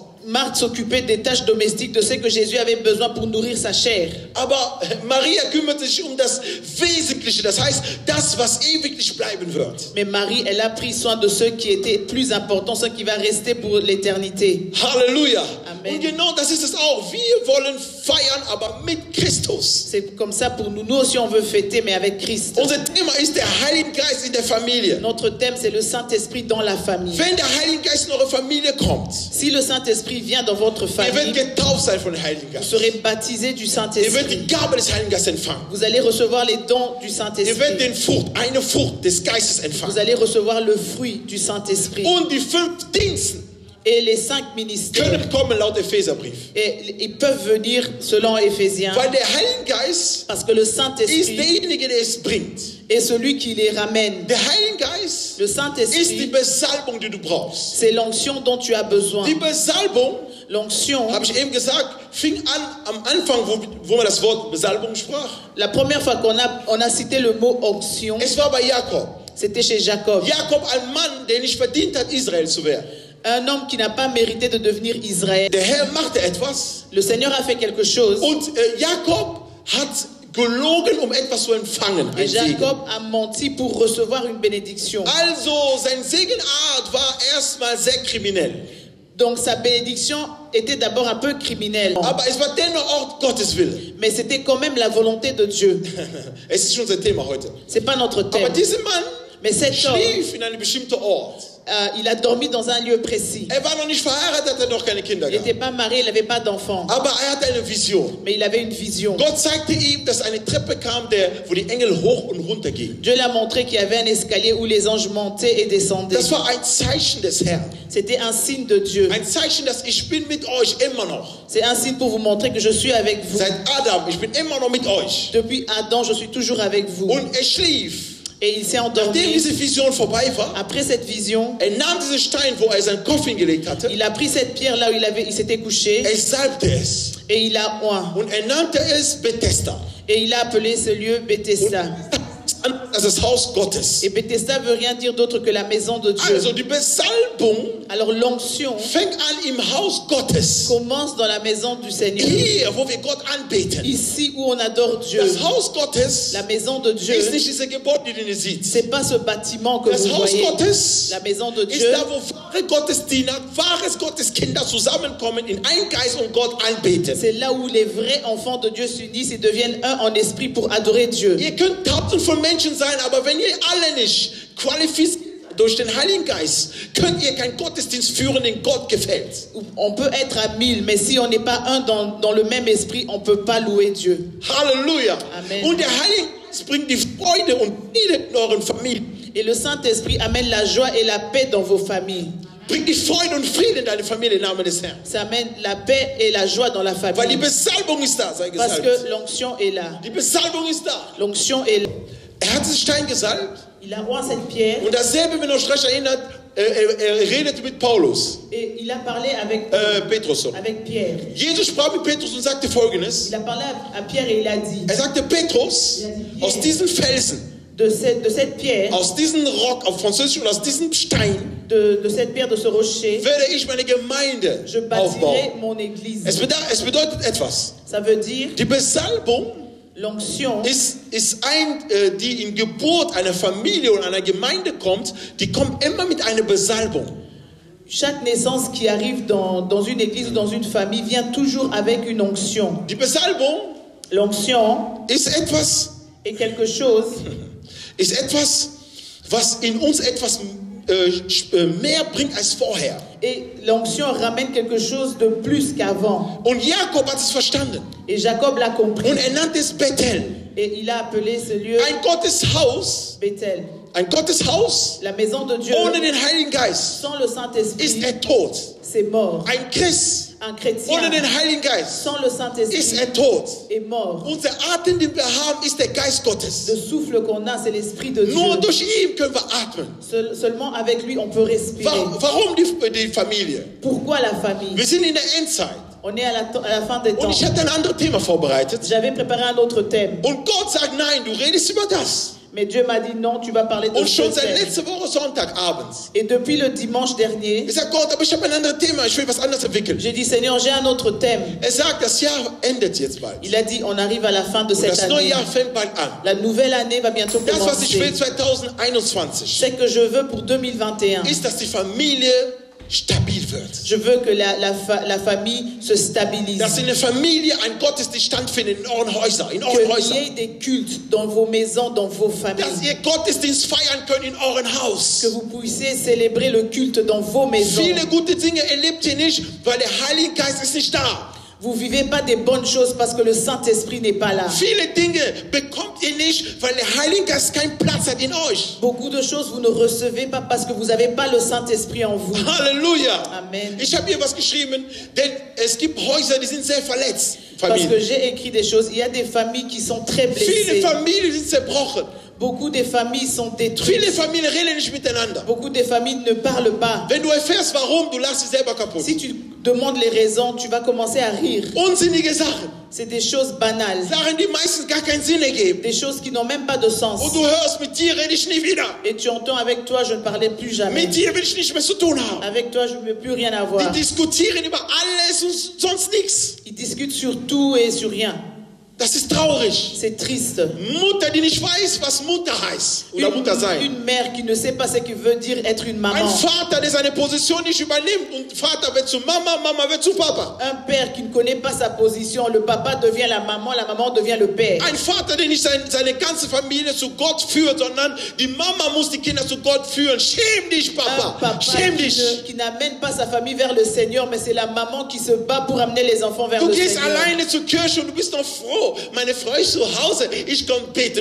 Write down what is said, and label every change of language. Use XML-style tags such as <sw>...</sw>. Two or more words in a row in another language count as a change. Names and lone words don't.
<fr>Marthe s'occupait des tâches domestiques, de ce que Jésus avait besoin pour nourrir sa chair.</fr> <de>Aber Maria kümmert sich um das Wesentliche, das heißt, das, was ewiglich bleiben wird.</de> <fr>Mais Marie, elle a pris soin de ce qui était plus important, ce qui va rester pour l'éternité.</fr> <de>Halleluja. Amen. Und genau das ist es auch. Wir wollen feiern, aber mit Christus.</de> <fr>C'est comme ça pour nous. Nous aussi, on veut fêter, mais avec Christ.</fr> <de>Unser Thema ist der Heilige Geist in der Familie.</de> <fr>Notre thème, c'est le Saint-Esprit dans la famille.</fr> <de>Wenn der Heilige Geist in eure Familie kommt,</de> <fr>Si le Saint-Esprit vient dans votre</fr> <de>ihr werdet</de> <fr>famille,</fr> <de>getauft sein von dem Heiligen</de> <fr>vous</fr> <de>Geist.</de> <fr>serez baptisé du</fr> <de>Ihr werdet</de> <fr>Saint-Esprit.</fr> <de>die Gabe des Heiligen Geistes empfangen.</de> <fr>Vous allez recevoir les dons du</fr> <de>Ihr werdet</de> <fr>Saint-Esprit.</fr> <de>eine Frucht des Geistes</de> <fr>Vous</fr> <de>empfangen.</de> <fr>allez recevoir le fruit du Saint-Esprit.</fr> <de>Und die 5 Diensten</de> <fr>Et les 5 ministères.</fr> <de>können kommen laut Epheserbrief.</de> <fr>Et ils peuvent venir selon Éphésiens.</fr> <de>Weil der Heilige Geist</de> <fr>Parce que le</fr> <de>ist</de> <fr>Saint-Esprit</fr> <de>derjenige, der es bringt.</de> <fr>est celui qui les ramène.</fr> <de>Der Heilige Geist</de> <fr>Le</fr> <de>ist die</de> <fr>Saint-Esprit,</fr> <de>Besalbung, die du brauchst.</de> <fr>c'est l'onction dont tu as besoin.</fr> <de>Die Besalbung,</de> <fr>L'onction,</fr> <de>habe ich eben gesagt, fing an am Anfang, wo man das Wort Besalbung sprach.</de> <fr>la première fois on a cité le mot onction,</fr> <de>Es war bei Jakob.</de> <fr>c'était chez Jacob.</fr> <de>Jakob, ein Mann, der nicht verdient hat, Israel zu werden.</de> <fr>Un homme qui n'a pas mérité de devenir Israël.</fr> <de>Der Herr machte etwas</de> <fr>Le Seigneur a fait quelque chose</fr> <de>und Jakob hat gelogen, um etwas zu empfangen.</de> <fr>et</fr> <de>Ein Segen.</de> <fr>Jacob a menti pour recevoir une bénédiction.</fr> <de>Also, sein Segenart war erstmal sehr kriminell.</de> <fr>Donc sa bénédiction était d'abord un peu criminelle.</fr> <de>Aber es war dennoch auch Gottes Wille.</de> <fr>Mais c'était quand même la volonté de Dieu.</fr> <de>Es ist schon unser Thema heute.</de> <fr>C'est pas notre</fr> <de>Aber</de> <fr>thème.</fr> <de>dieser Mann</de> <fr>Mais cet homme,</fr> <de>schlief in einem bestimmten Ort.</de> <fr>il a dormi dans un lieu précis.</fr> <de>Er war noch nicht verheiratet, hat er noch keine Kinder</de> <fr>Il n'était</fr> <de>gehabt.</de> <fr>pas marié, il n'avait pas d'enfant.</fr> <de>Aber er hatte eine Vision.</de> <fr>Mais il avait une vision.</fr> <de>Gott zeigte ihm, dass eine Treppe kam, wo die Engel hoch und runter gingen.</de> <fr>Dieu l'a montré qu'il y avait un escalier où les anges montaient et descendaient.</fr> <de>Das war ein Zeichen des Herrn.</de> <fr>C'était un signe de Dieu.</fr> <de>Ein Zeichen, dass ich bin mit euch immer noch.</de> <fr>C'est un signe pour vous montrer que je suis avec vous.</fr> <de>Seit Adam, ich bin immer noch mit euch.</de> <fr>Depuis Adam, je suis toujours avec vous.</fr> <de>Und er schlief.</de> <fr>Et il s'est</fr> <de>Nachdem</de> <fr>endormi.</fr> <de>diese Vision vorbei war,</de> <fr>Après cette vision,</fr> <de>er nahm diesen Stein, wo er seinen Kopf hingelegt hatte,</de> <fr>il a pris cette pierre là où il s'était couché</fr> <de>er salbte es.</de> <fr>et il a oint.</fr> <de>Und er nannte es Bethesda.</de> <fr>Et il a appelé ce lieu Bethesda.</fr> <de>Das ist das Haus Gottes.</de> <fr>Et Bethesda veut rien dire d'autre que la maison de Dieu.</fr> <de>Also die Besalbung</de> <fr>Alors l'onction</fr> <de>fängt an im Haus Gottes.</de> <fr>commence dans la maison du Seigneur.</fr> <de>Hier, wo wir Gott anbeten.</de> <fr>Ici où on adore Dieu.</fr> <de>Das Haus Gottes</de> <fr>La maison de Dieu,</fr> <de>ist nicht diese Gebäude, die ihr seht.</de> <fr>c'est pas ce bâtiment que</fr> <de>Das</de> <fr>vous</fr> <de>Haus</de> <fr>voyez.</fr> <de>Gottes</de> <fr>La maison de</fr> <de>ist</de> <fr>Dieu,</fr> <de>da, wo wahre Gottesdiener, wahres Gotteskinder zusammenkommen, in einen Geist und Gott anbeten.</de> <fr>c'est là où les vrais enfants de Dieu s'unissent et deviennent un en esprit pour adorer Dieu.</fr> <de>Ihr könnt Tausende von Menschen sein, aber wenn ihr alle nicht qualifiziert durch den Heiligen Geist, könnt ihr keinen Gottesdienst führen, den Gott gefällt.</de> <fr>On peut être à 1000, mais si on n'est pas un dans le même esprit, on ne peut pas louer Dieu.</fr> <de>Halleluja. Amen. Und der Heilige Geist bringt die Freude und Friede in euren Familien.</de> <fr>Et le Saint-Esprit amène la joie et la paix dans vos familles.</fr> <de>Bringt die Freude und Frieden in deine Familie im Namen des Herrn.</de> <fr>Ça amène la paix et la joie dans la</fr> <de>Weil die</de> <fr>famille.</fr> <de>Besalbung ist da, sei</de> <fr>Parce</fr> <de>gesalbt.</de> <fr>que l'onction est là.</fr> <de>Die Besalbung ist da.</de> <fr>L'onction est là.</fr> <de>Er hat diesen Stein gesalbt.</de> <fr>Il a oint cette pierre</fr> <de>Und dasselbe, wenn ihr euch recht erinnert, er redete mit Paulus,</de> <fr>et il a parlé avec</fr> <de>Petrus.</de> <fr>Pierre.</fr> <de>Jesus sprach mit Petrus und sagte Folgendes.</de> <fr>Il a parlé à Pierre et il a dit,</fr> <de>Er sagte, Petrus, aus diesen Felsen,</de> <fr>de cette pierre,</fr> <de>aus diesem Rock, auf Französisch, und aus diesem Stein</de> <fr>de cette pierre, de ce rocher,</fr> <de>werde ich meine Gemeinde</de> <fr>je</fr> <de>aufbauen.</de> <fr>bâtirai mon église.</fr> <de>Es bedeutet etwas.</de> <fr>Ça veut dire</fr> <de>Die Besalbung</de> <fr>l'onction</fr> <de>ist die in Geburt einer Familie und einer Gemeinde kommt, die kommt immer mit einer Besalbung.</de> <fr>Chaque naissance qui arrive dans une église ou dans une famille vient toujours avec une onction.</fr> <de>Die Besalbung</de> <fr>L'onction</fr> <de>ist etwas,</de> <fr>est quelque chose</fr> <de>was in uns etwas mehr bringt als vorher.</de> <fr>et l'onction ramène quelque chose de plus qu'avant.</fr> <de>Und Jakob hat es verstanden.</de> <fr>Et Jacob l'a compris</fr> <de>Und er nannte es Bethel.</de> <fr>et il a appelé ce lieu</fr> <de>Ein Gotteshaus,</de> <fr>Bethel. la maison de Dieu</fr> <de>ohne den Heiligen Geist</de> <fr>sans le</fr> <de>ist</de> <fr>Saint-Esprit,</fr> <de>tot.</de> <fr>c'est mort.</fr> <de>Ein Christ</de> <fr>Un chrétien</fr> <de>ohne den Heiligen Geist</de> <fr>sans le</fr> <de>ist</de> <fr>Saint-Esprit</fr> <de>tot.</de> <fr>est mort.</fr> <de>Unser Atem, den wir haben, ist der Geist</de> <fr>Le</fr> <de>Gottes.</de> <fr>souffle qu'on a, c'est l'Esprit de Dieu.</fr> <de>Nur durch ihn können wir atmen.</de> <fr>Seulement avec lui, on peut respirer.</fr> <de>Warum die Familie?</de> <fr>Pourquoi la famille?</fr> <de>Wir sind in der Endzeit.</de> <fr>On est à la fin des</fr> <de>Und</de> <fr>temps.</fr> <de>ich hatte ein anderes Thema vorbereitet.</de> <fr>J'avais préparé un autre thème.</fr> <de>Und Gott sagt, nein, du redest über das.</de> <fr>Mais Dieu m'a dit non, tu vas parler de</fr> <de>Und</de> <fr>ce</fr> <de>schon seit</de> <fr>thème.</fr> <de>letzter Woche Sonntagabends.</de> <fr>Et depuis le dimanche dernier,</fr> <de>Ich sage, Gott, aber ich habe ein anderes Thema. Ich will was anderes entwickeln.</de> <fr>j'ai dit Seigneur, j'ai un autre thème.</fr> <de>Er sagt, das Jahr endet jetzt bald.</de> <fr>Il a dit on arrive à la fin de</fr> <de>Und</de> <fr>cette</fr> <de>das neue</de> <fr>année.</fr> <de>Jahr fängt bald an.</de> <fr>La nouvelle année va bientôt</fr> <de>Das, was ich will</de> <fr>commencer.</fr> <de>2021,</de> <fr>C'est que je veux pour 2021.</fr> <de>ist, dass die Familie stabil wird.</de> <fr>Je veux que la famille se stabilise.</fr> <de>Dass in der Familie ein Gottesdienst stattfindet in euren Häusern. In euren</de> <fr>Qu'il y</fr> <de>Häusern.</de> <fr>ait des cultes dans vos maisons, dans vos</fr> <de>Dass</de> <fr>familles.</fr> <de>ihr Gottesdienst feiern könnt in euren Haus.</de> <fr>Que vous puissiez célébrer le culte dans vos maisons.</fr> <de>Viele gute Dinge erlebt ihr nicht, weil der Heilige Geist ist nicht da.</de> <fr>Vous vivez pas des bonnes choses parce que le Saint-Esprit n'est pas là.</fr> <de>Viele Dinge bekommt ihr nicht, weil der Heilige Geist keinen Platz hat in euch.</de> <fr>Beaucoup de choses vous ne recevez pas parce que vous n'avez pas le Saint-Esprit en vous.</fr> <de>Halleluja. Amen. Ich habe hier was geschrieben, denn es gibt Häuser, die sind sehr verletzt.</de> <fr>Parce que</fr> <de>Familien.</de> <fr>j'ai écrit des choses. Il y a des familles qui sont très</fr> <de>Viele</de> <fr>blessées.</fr> <de>Familien sind zerbrochen.</de> <fr>Beaucoup de familles sont détruites.</fr> <de>Viele Familien reden nicht miteinander.</de> <fr>Beaucoup de familles ne parlent pas.</fr> <de>Wenn du erfährst, warum, du lachst dich selber kaputt.</de> <fr>Si tu demandes les raisons, tu vas commencer à rire.</fr> <de>Unsinnige Sachen.</de> <fr>C'est des choses banales.</fr> <de>Sachen, die meistens gar keinen Sinn ergeben.</de> <fr>Des choses qui n'ont même pas de sens.</fr> <de>Und du hörst, mit dir rede ich nie wieder.</de> <fr>Et tu entends avec toi, je ne parlais plus jamais.</fr> <de>Mit dir will ich nichts mehr zu tun haben.</de> <fr>Avec toi, je ne veux plus rien avoir.</fr> <de>Die diskutieren über alles und sonst nichts.</de> <fr>Ils discutent sur tout et sur rien.</fr> <de>Das ist traurig.</de> <fr>C'est triste.</fr> <de>Mutter, die nicht weiß, was Mutter heißt. Oder Mutter sein.</de> <fr>Une mère qui ne sait pas ce que veut dire être une</fr> <de>Ein</de> <fr>maman.</fr> <de>Vater, der seine Position nicht übernimmt. Und Vater wird zu Mama, Mama wird zu Papa.</de> <fr>Un père qui ne connaît pas sa position, le papa devient la maman devient le père.</fr> <de>Ein Vater, der nicht seine ganze Familie zu Gott führt, sondern die Mama muss die Kinder zu Gott führen. Schäm dich,</de> <fr>Un</fr> <de>Papa.</de> <fr>papa</fr> <de>Schäm dich.</de> <fr>qui n'amène pas sa famille vers le Seigneur, mais c'est la maman qui se bat pour amener les enfants vers</fr> <de>Du</de> <fr>le</fr> <de>gehst</de> <fr>Seigneur.</fr> <de>alleine zur Kirche und du bist noch froh. Meine Frau ist zu Hause, ich komme beten.</de>